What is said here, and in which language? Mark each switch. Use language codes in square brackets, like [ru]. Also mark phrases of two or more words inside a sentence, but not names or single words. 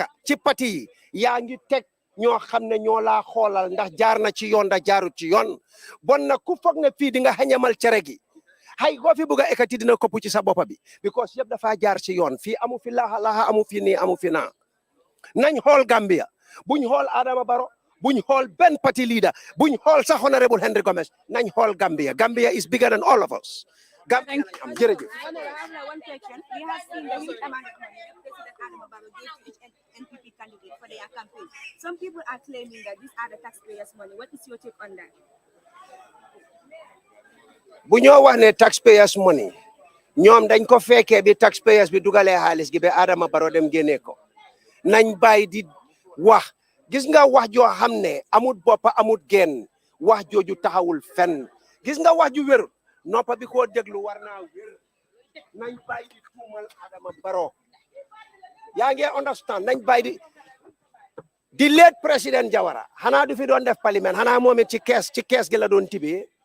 [wo] ci pati yi yaa ngi teg ñoo xam ne ñoo laa xoolal ndax jaar na ci yoon ndax jaarut ci yoon bon na ku foog ne fii di nga xañamal cere gi hay goo fi bëgg a ekkati dina kopp ci sa boppa bi because yëpp dafa jaar ci yoon fii amu fi laaxa amu fi nii amu fi naa nañ xool Gambia buñ xool Adama Barrow buñ xool benn [en] party leader [wo] buñ xool sax honorable Henry Gomez nañ xool [en] Gambia is bigger than all of us [wo] Gambia am jërëjëf [en] one question. We have seen the huge amount of money that President Adama Barrow gave to each NPP candidate for their campaign. Some people are claiming that these are the taxpayers' money. What is your take on that? [wo] bu ñoo wax ne [en] taxpayers money [wo] ñoom dañ ko fekkee bi taxpayers bi dugalee xaalis gi ba Adama Barrow dem génnee ko nañ bàyyi di wax gis nga wax joo xam ne amut boppa amut genn wax jooju taxawul fenn gis nga wax ju wér noppa bi koo déglu war naa wér nañ bàyyi di tuumal Adama Barrow yaa ngi understand nañ bàyyi di late président Jawara xanaa du fi doon def parlement xanaa moom it ci kees gi la doon tibee